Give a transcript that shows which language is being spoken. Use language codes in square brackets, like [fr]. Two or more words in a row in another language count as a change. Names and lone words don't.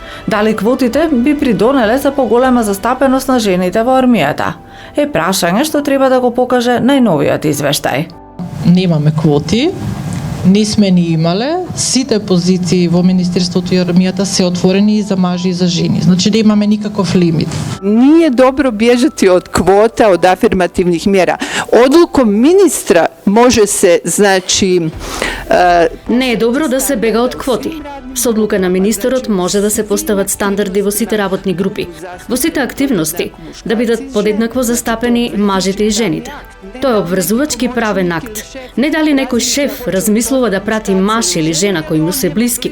[mk] Дали квотите би придонеле за поголема застапеност на жените во армијата? Е прашање што треба да го покаже најновиот извештај. Немаме квоти, не сме ни имале, сите позиции во Министерството и армијата се отворени и за мажи и за жени. Значи да имаме никаков лимит. [hr] Nije dobro bježati od kvota, od afirmativnih mjera. Odlukom ministra može se, znači... [mk] Не е добро да се бега од квоти. Со одлука на министерот може да се постават стандарди во сите работни групи, во сите активности, да бидат подеднакво застапени мажите и жените. Тоа е обврзувачки правен акт. Не дали некој шеф размислува да прати маж или жена кои му се блиски.